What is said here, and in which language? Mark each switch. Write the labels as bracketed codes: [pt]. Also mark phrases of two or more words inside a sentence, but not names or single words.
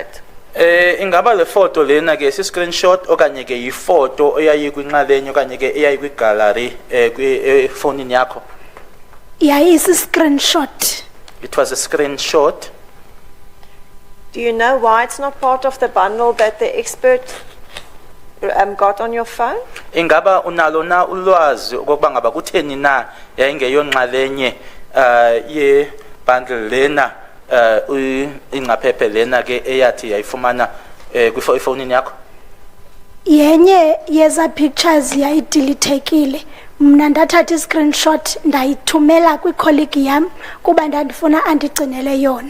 [xh] Ingaba le photo lena ke si screenshot okanye ke ifoto eyayi kwinxalenye okanye ke eyayi kwigallery efonini yakho. Yayisi-screenshot. [en] It was a screenshot. Do you know why it's not part of the bundle that the expert got on your phone? [xh] Ingaba unalo na ulwazi okokuba ngaba kutheni na yayingeyonxalenye ye bundle lena ingcaphephe lena ke eyathi yayifumana kwifonini yakho? Yenye yeza pictures yayideletekile. Mna ndathatha i-screenshot ndayithumela kwi-colleague yam kuba ndandifuna andigcinele yona.